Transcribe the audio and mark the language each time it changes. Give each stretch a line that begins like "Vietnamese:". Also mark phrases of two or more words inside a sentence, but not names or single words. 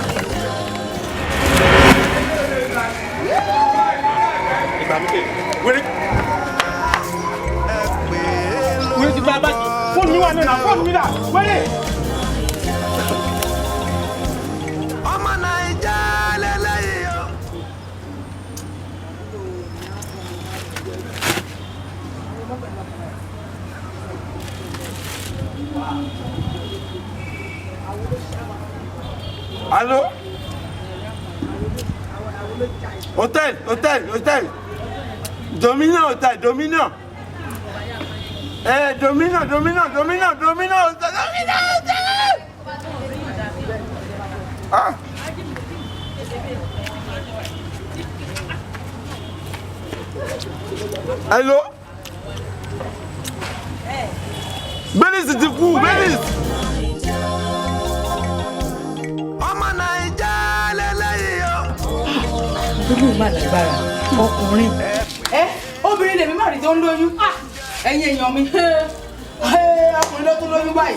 Yoruba: wẹ́rẹ́ ti gba báyìí fóònù mi wà nínú fóònù mi dà wẹ́rẹ́. ọmọ Naija lélẹ́yìí o. Allô? Hôtel. Dominant hôtel, Dominant. Dominant hôtel. Ah. Allô? Belize ti kú, Belize. ọmọ Naija lélẹ́yìí o. Olú mà lágbára ọkùnrin. Obìnrin lèmi má rí tó ń lóyún. Ẹ̀yin èèyàn mi. Ọkùnrin ló tún lóyún báyìí.